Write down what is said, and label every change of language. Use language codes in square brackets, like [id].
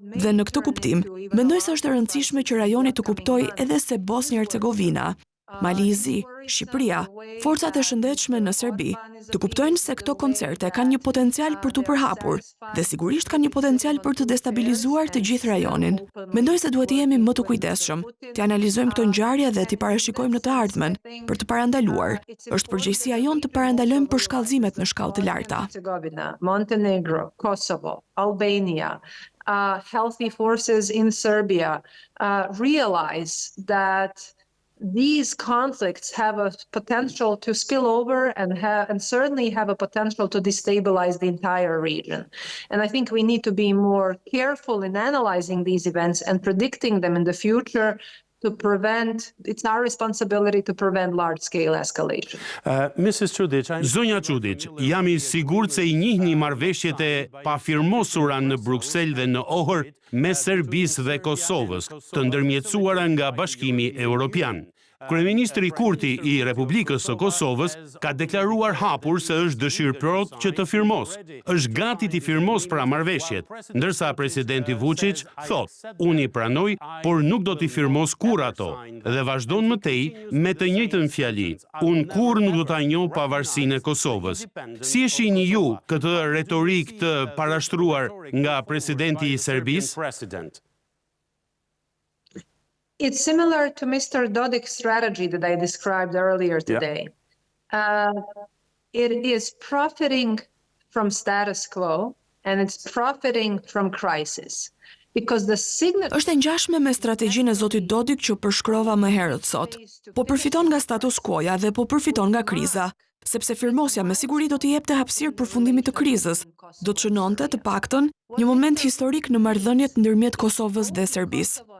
[sq] Dhe në këtë kuptim, mendoj se është e rëndësishme që rajoni të kuptojë edhe se Bosnia-Hercegovina, Mali i Zi, Shqipëria, forcat e shëndetshme në Serbi, të kuptojnë se këto koncerte kanë një potencial për t'u përhapur dhe sigurisht kanë një potencial për të destabilizuar të gjithë rajonin. Mendoj se duhet të jemi më të kujdesshëm, të analizojmë këto ngjarje dhe t'i parashikojmë në të ardhmen për të parandaluar. Është përgjegjësia jonë të parandalojmë përshkallëzimet në shkallë të larta. [en] Montenegro, Kosovo, Albania, healthy forces in Serbia realize that these conflicts have a potential to spill over and certainly have a potential to destabilize the entire region. And I think we need to be more careful in analyzing these events and predicting them in the future to prevent, it's our responsibility to prevent large-scale escalation. Mrs. Čudić, [sq] Zonja Čudić, jam i sigurt se i njihni marrëveshjet e pafirmosura në Bruksel dhe në Ohër me Serbisë dhe Kosovës, të ndërmjetësuara nga Bashkimi Evropian. Kryeministri Kurti i Republikës së Kosovës ka deklaruar hapur se është dëshirëplot që të firmos. Është gati të firmos pra marrëveshjet, ndërsa presidenti Vučić thotë, unë i pranoj, por nuk do t'i firmos kur ato, dhe vazhdon më tej me të njëjtën fjali. Unë kur nuk do ta njoh pavarësinë e Kosovës. Si e shihni ju këtë retorik të parashtruar nga presidenti i Serbisë? [en] It's similar to Mr. Dodik's strategy that I described earlier today. It is profiting from status quo and it's profiting from crisis. Because the signal [sq] Është e ngjashme me strategjinë e zotit Dodik që përshkrova më herët sot. Po përfiton nga status quo-ja dhe po përfiton nga kriza, sepse firmosja me siguri do t'i jepte hapësirë përfundimit të krizës. Do të shënonte të paktën një moment historik në marrëdhëniet ndërmjet Kosovës dhe Serbisë.